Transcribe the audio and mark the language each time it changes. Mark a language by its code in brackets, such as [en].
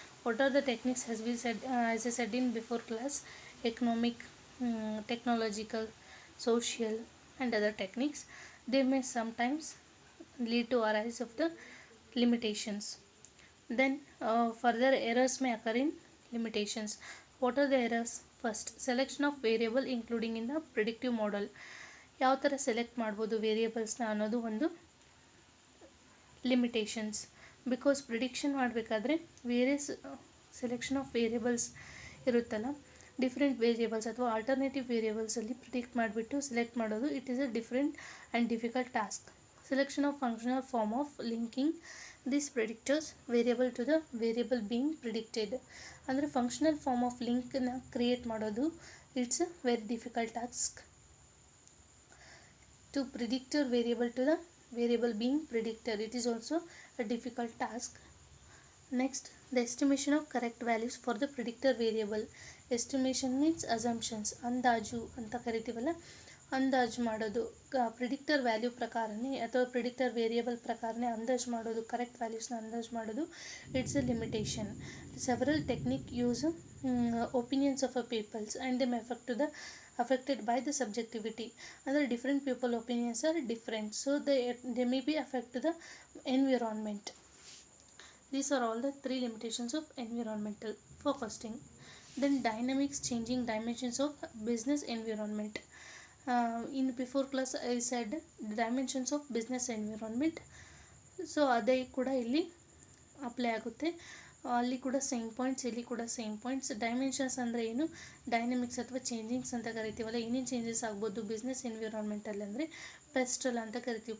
[en] What are the techniques? As I said in before class, economic, technological, social and other techniques. They may sometimes lead to arise of the limitations. Then further errors may occur in limitations. What are the errors? First, selection of variable including in the predictive model. [kn] ಯಾವ ಥರ select ಮಾಡ್ಬೋದು ವೇರಿಯೇಬಲ್ಸ್ನ ಅನ್ನೋದು ಒಂದು limitations. Because prediction ಮಾಡಬೇಕಾದ್ರೆ [en] various selection of variables [kn] ಇರುತ್ತಲ್ಲ, different variables ಅಥವಾ alternative ವೇರಿಯೇಬಲ್ಸಲ್ಲಿ predict ಮಾಡಿಬಿಟ್ಟು select ಮಾಡೋದು [en] It is a different and difficult task. Selection of functional form of linking this predictors variable to the variable being predicted. [kn] ಅಂದರೆ functional form of ಲಿಂಕ್ನ create ಮಾಡೋದು [en] It's a very difficult task. To predictor variable to the variable being predicted, it is also a difficult task. Next, the estimation of correct values for the predictor variable. Estimation means assumptions. [kn] ಅಂದಾಜು ಅಂತ ಕರಿತೀವಲ್ಲ, ಅಂದಾಜು ಮಾಡೋದು predictor value ಪ್ರಕಾರನೇ ಅಥವಾ predictor variable ಪ್ರಕಾರನೇ ಅಂದಾಜು ಮಾಡೋದು, ಕರೆಕ್ಟ್ ವ್ಯಾಲ್ಯೂಸ್ನ ಅಂದಾಜು ಮಾಡೋದು [en] It's a limitation. Several technique use opinions of a peoples and them effect to the affected by the subjectivity. Other different people opinions are different, so they may be affect to the environment. These are all the three limitations of environmental forecasting. Then dynamics, changing dimensions of business environment. In before class I said the dimensions of business environment, so [kn] ಅದೇ ಕೂಡ ಇಲ್ಲಿ apply ಆಗುತ್ತೆ. ಅಲ್ಲಿ ಕೂಡ same points, ಇಲ್ಲಿ ಕೂಡ same points. Dimensions ಅಂದರೆ ಏನು, ಡೈನಮಿಕ್ಸ್ ಅಥವಾ ಚೇಂಜಿಂಗ್ಸ್ ಅಂತ ಕರಿತೀವಲ್ಲ, ಏನೇನು ಚೇಂಜಸ್ ಆಗ್ಬೋದು ಬಿಸ್ನೆಸ್ ಎನ್ವಿರಾನ್ಮೆಂಟಲ್ಲಿ ಅಂದರೆ ಪೆಸ್ಟಲ್ ಅಂತ ಕರಿತೀವಿ.